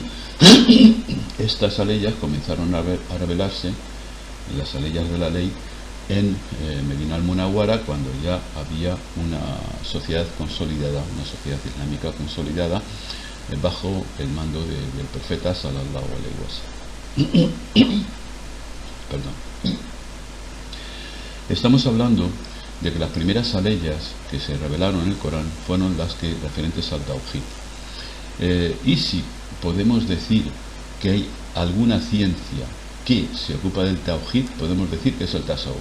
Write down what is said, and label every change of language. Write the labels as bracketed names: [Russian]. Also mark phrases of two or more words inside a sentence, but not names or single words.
[Spanish] Estas aleyas comenzaron a revelarse, las aleyas de la ley, en Medina al-Munawwara, cuando ya había una sociedad consolidada, una sociedad islámica consolidada, bajo el mando del profeta [Arabic] صلى الله عليه وسلم. [Spanish] Perdón. Estamos hablando de que las primeras aleyas que se revelaron en el Corán fueron las que referentes al Tawhid. Y si podemos decir que hay alguna ciencia que se ocupa del Tawhid, podemos decir que es el Tasawuf.